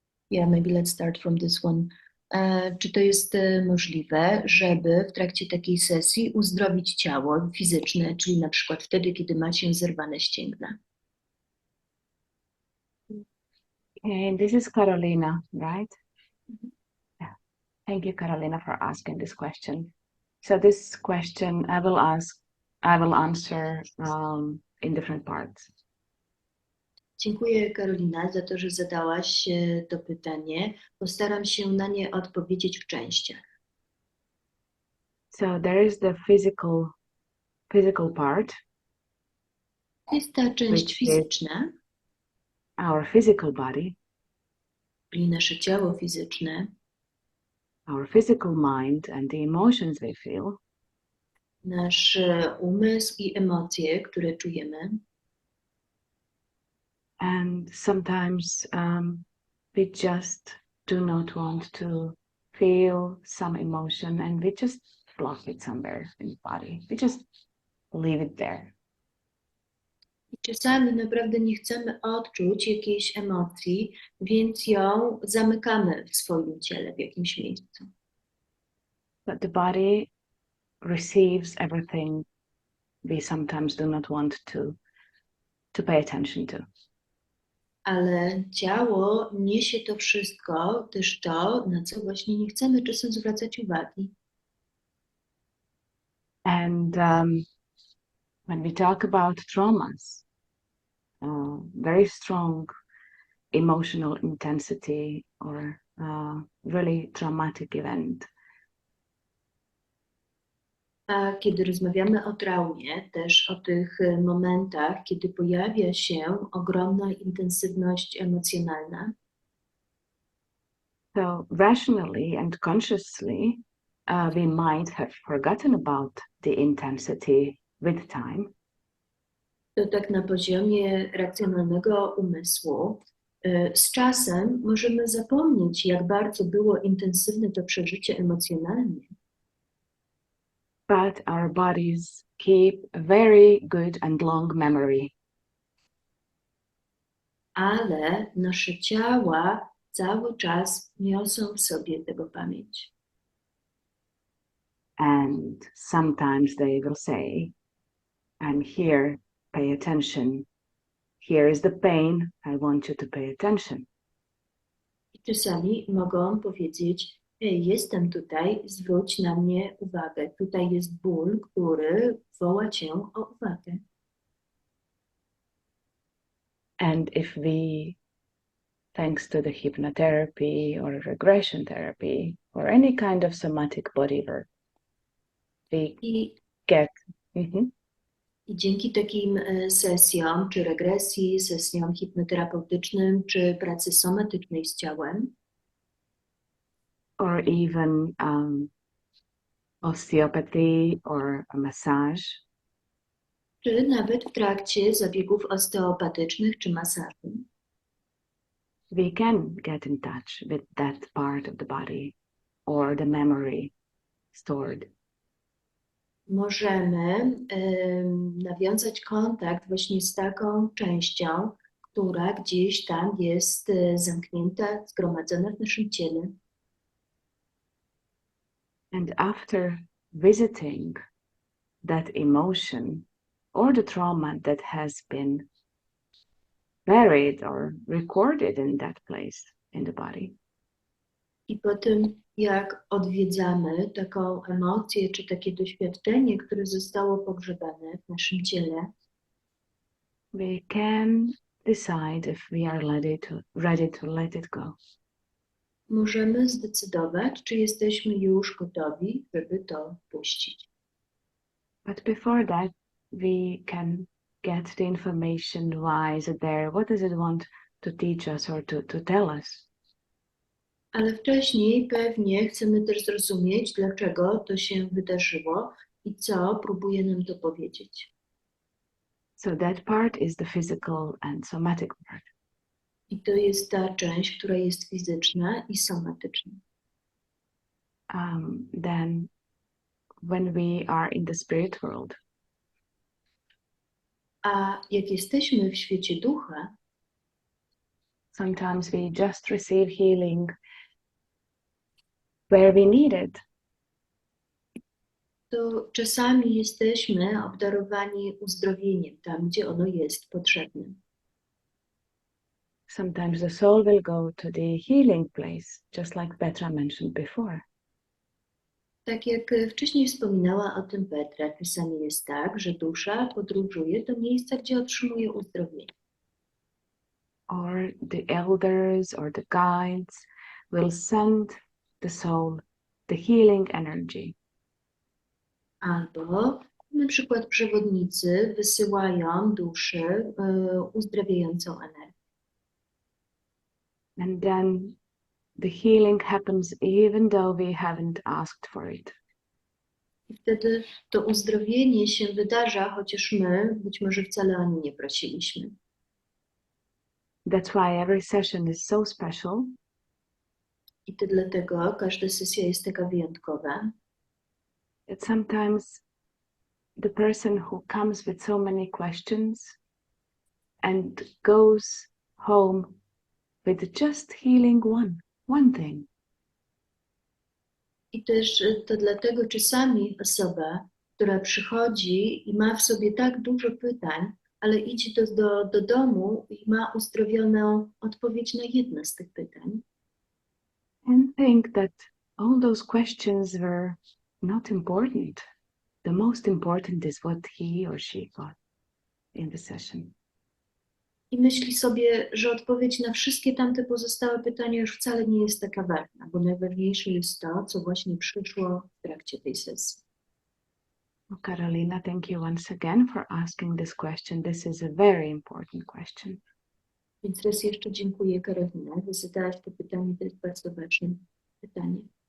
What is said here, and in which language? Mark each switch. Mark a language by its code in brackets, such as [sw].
[en] Yeah, maybe let's start from this one. [pl] Czy to jest możliwe, żeby w trakcie takiej sesji uzdrowić ciało fizyczne, czyli na przykład wtedy, kiedy ma się zerwane ścięgna? [en] And this is Carolina, right? Yeah. Thank you, Carolina, for asking this question. So this question I will answer in different parts. [pl] Dziękuję, Karolina, za to, że zadałaś to pytanie. Postaram się na nie odpowiedzieć w częściach. [en] So there is the physical part. [pl] Jest ta część fizyczna, [en] Our physical body, [pl] czyli nasze ciało fizyczne, [en] our physical mind and the emotions we feel. [pl] nasz umysł i emocje, które czujemy. [en] And sometimes we just do not want to feel some emotion and we just block it somewhere in the body. We just leave it there. [pl] I czasami naprawdę nie chcemy odczuć jakiejś emocji, więc ją zamykamy w swoim ciele, w jakimś miejscu. [en] But the body receives everything we sometimes do not want to pay attention to. [pl] Ale ciało niesie to wszystko, też to, na co właśnie nie chcemy czasem zwracać uwagi. [en] And when we talk about traumas, very strong emotional intensity or really traumatic event, [pl] A kiedy rozmawiamy o traumie, też o tych momentach, kiedy pojawia się ogromna intensywność emocjonalna, [en] so rationally and consciously, we might have forgotten about the intensity with time. [pl] to tak na poziomie racjonalnego umysłu, z czasem możemy zapomnieć, jak bardzo było intensywne to przeżycie emocjonalnie. [en] But our bodies keep a very good and long memory. [pl] Ale nasze ciała cały czas niosą w sobie tego pamięć. [en] And sometimes they will say, I'm here, pay attention. Here is the pain, I want you to pay attention. [pl] I czasami mogą powiedzieć, hej, jestem tutaj, zwróć na mnie uwagę. Tutaj jest ból, który woła cię o uwagę. [en] And if we thanks to the hypnotherapy or regression therapy or any kind of somatic body work. We [pl] I, [en] get [pl] I dzięki takim sesjom, czy regresji, sesjom hipnoterapeutycznym, czy pracy somatycznej z ciałem, [en] or even osteopathy or a massage, [pl] czy nawet w trakcie zabiegów osteopatycznych czy masażu, [en] we can get in touch with that part of the body or the memory stored. [pl] możemy nawiązać kontakt właśnie z taką częścią, która gdzieś tam jest zamknięta, zgromadzona w naszym ciele. [en] And after visiting that emotion or the trauma that has been buried or recorded in that place in the body, [pl] I po tym, jak odwiedzamy taką emocję czy takie doświadczenie, które zostało pogrzebane w naszym ciele, [en] we can decide if we are ready to let it go. [pl] możemy zdecydować, czy jesteśmy już gotowi, żeby to puścić. [en] But before that, we can get the information, why is it there, what does it want to teach us or to tell us. [pl] Ale wcześniej pewnie chcemy też zrozumieć, dlaczego to się wydarzyło i co próbuje nam to powiedzieć. [en] So that part is the physical and somatic part. [pl] I to jest ta część, która jest fizyczna i somatyczna. [en] Then when we are in the spirit world, [pl] A jak jesteśmy w świecie ducha, [en] sometimes we just receive healing where we need it. [pl] to czasami jesteśmy obdarowani uzdrowieniem tam, gdzie ono jest potrzebne. [en] Sometimes the soul will go to the healing place, just like Petra mentioned before. [pl] Tak jak wcześniej wspominała o tym Petra, czasami jest tak, że dusza podróżuje do miejsca, gdzie otrzymuje uzdrowienie. [en] Or the elders or the guides will send the soul the healing energy. [pl] Albo na przykład przewodnicy wysyłają duszy uzdrawiającą energię. [en] And then the healing happens even though we haven't asked for it. [pl] I wtedy to uzdrowienie się wydarza, chociaż my być może wcale o nie nie prosiliśmy. [en] That's why every session is so special. [pl] I to dlatego każda sesja jest taka wyjątkowa, [en] That sometimes the person who comes with so many questions and goes home with just healing one thing. [pl] I też to dlatego czasami osoba, która przychodzi i ma w sobie tak dużo pytań, ale idzie do domu i ma uzdrowioną odpowiedź na jedno z tych pytań. [en] And think that all those questions were not important. The most important is what he or she got in the session. [pl] I myśli sobie, że odpowiedź na wszystkie tamte pozostałe pytania już wcale nie jest taka ważna, bo najważniejsze jest to, co właśnie przyszło w trakcie tej sesji. [en] Well, Carolina, thank you once again for asking this question. This is a very important question. [pl] Więc raz jeszcze dziękuję, Karolina, że zadałaś to pytanie, to jest bardzo ważne pytanie.